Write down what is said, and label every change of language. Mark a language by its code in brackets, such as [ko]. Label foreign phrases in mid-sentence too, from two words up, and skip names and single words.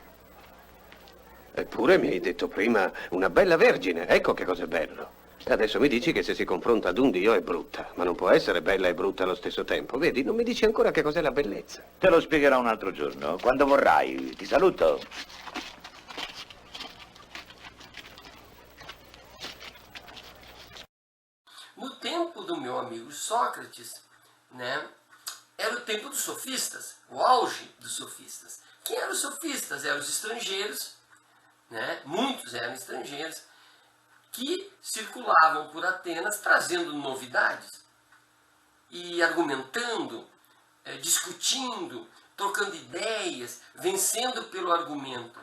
[it] Eppure mi hai detto prima una bella vergine, ecco che cos'è bello. E adesso mi dici che se si confronta ad un dio è brutta, ma non può essere bella e brutta allo stesso tempo. Vedi, non mi dici ancora che cos'è la bellezza. Te lo spiegherò un altro giorno, quando vorrai. Ti saluto. [pt] No tempo do meu amigo Sócrates, né, era o tempo dos sofistas, o auge dos sofistas. Quem eram os sofistas? Eram os estrangeiros, né, muitos eram estrangeiros, que circulavam por Atenas trazendo novidades e argumentando, discutindo, trocando ideias, vencendo pelo argumento.